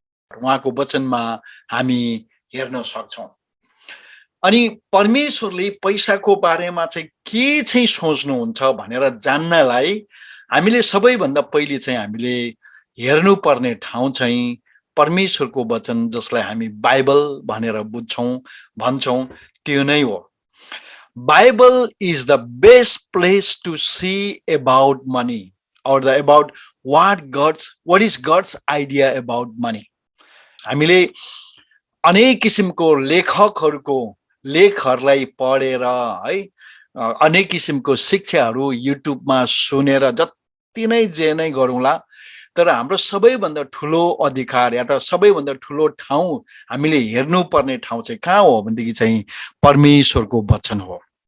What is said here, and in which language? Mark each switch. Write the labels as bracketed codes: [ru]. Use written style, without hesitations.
[ne] उहाँको वचनमा हामी हेर्न सक्छौं। अनि परमेश्वरले पैसाको बारेमा चाहिँ के चाहिँ सोच्नुहुन्छ भनेर जान्नलाई हामीले सबैभन्दा पहिले चाहिँ हामीले हेर्नुपर्ने ठाउँ चाहिँ परमेश्वरको वचन जसलाई हामी बाइबल भनेर बुझ्छौं भन्छौं त्यो नै हो। [en] Bible is the best place to see about money or about what is God's idea about money. [ne] हामीले अनेक किसिमको लेखकहरूको लेखहरूलाई पढेर है अनेक किसिमको शिक्षाहरू युट्युबमा सुनेर जति नै जे नै गरौँला तर हाम्रो सबैभन्दा ठुलो अधिकार या त सबैभन्दा ठुलो ठाउँ हामीले हेर्नुपर्ने ठाउँ चाहिँ कहाँ हो भनेदेखि चाहिँ परमेश्वरको वचन हो।